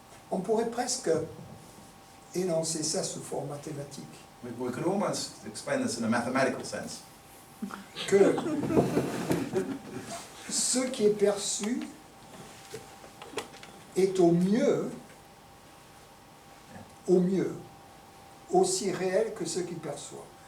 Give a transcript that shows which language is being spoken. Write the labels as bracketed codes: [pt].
[fr] On pourrait presque énoncer ça sous forme mathématique. [en] We could almost explain this in a mathematical sense. [fr] Que ce qui est perçu est au mieux, aussi réel que ce qui perçoit.